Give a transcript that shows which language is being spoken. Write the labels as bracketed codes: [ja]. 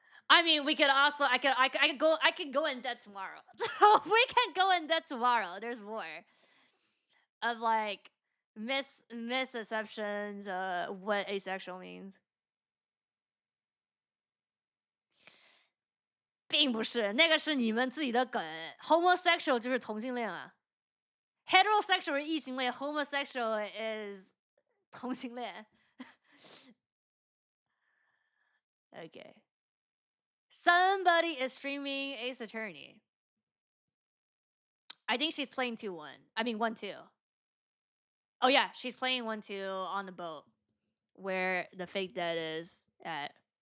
[en] I mean, we could also I could go in depth tomorrow. We can go in depth tomorrow. There's more of like misconceptions what asexual means. [zh] 并不是，那个是你们自己的梗。Homosexual 就是同性恋啊。 Heterosexual 是异性恋 ， [en] homosexual is [zh] 同性恋。 [en] Okay. Somebody is streaming Ace Attorney. I think she's playing 2-1. I mean 1-2. Oh yeah, she's playing 1-2 on the boat where the fake dead is at.